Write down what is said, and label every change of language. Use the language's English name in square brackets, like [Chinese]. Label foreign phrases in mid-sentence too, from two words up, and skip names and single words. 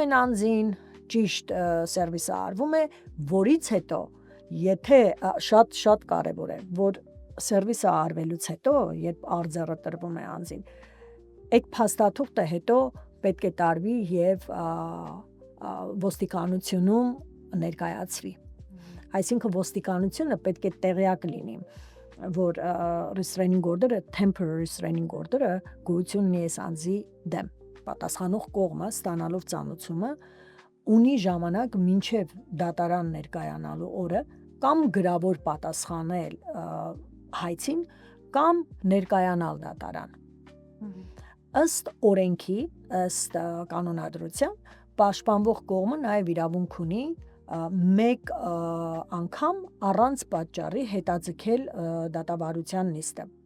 [Armenian] են անձին, ճիշտ սերվիսը արվում է, որից հետո եթե շատ կարևոր է, որ սերվիսը արվելուց հետո, երբ արձերը տրվում է անձին, այդ փաստաթուղթը հետո պետք է տարվի եւ ոստիկանությունում ներկայացվի։ Այսինքն ոստիկանությունը պետք է տեղյակ լինի, որ [English] restraining order- [Armenian] ը, [English] temporary restraining order- [Armenian] ը գոյություն ունի այս անձի դեմ։ Պատասխանող կողմը ստանալով ծանուցումը ունի ժամանակ մինչև դատարան ներկայանալու օրը կամ գրավոր պատասխանել հայցին կամ ներկայանալ դատարան։ Ըստ օրենքի, ըստ կանոնադրության, պաշտպանվող կողմը նաև իրավունք ունի մեկ անգամ առանց պատճառի հետաձգել դատավարության նիստը։